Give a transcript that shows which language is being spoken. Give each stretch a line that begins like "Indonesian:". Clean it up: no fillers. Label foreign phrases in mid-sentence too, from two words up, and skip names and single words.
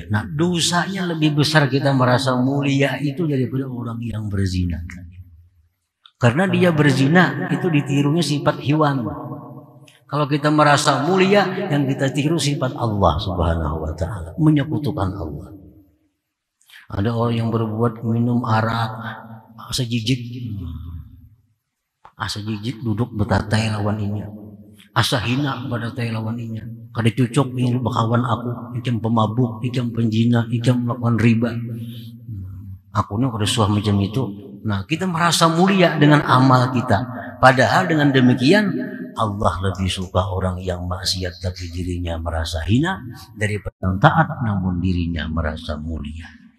Indonesian: Nah, dosanya lebih besar kita merasa mulia itu daripada orang yang berzina. Karena dia berzina itu ditirunya sifat hewan. Kalau kita merasa mulia, yang kita tiru sifat Allah
Arabic: Subhanahu wa ta'ala,
Indonesian: menyekutukan Allah. Ada orang yang berbuat minum arak,
Banjar: asa jijik duduk betatai lawan inya. Asa hina pada tay lawan inya. Kada cucuk ini bakawan aku, ikam pemabuk, ikam penjina, ikam melakukan riba. Aku nih kada suah macam itu.
Indonesian: Nah, kita merasa mulia dengan amal kita. Padahal dengan demikian Allah lebih suka orang yang maksiat tapi dirinya merasa hina daripada yang taat namun dirinya merasa mulia.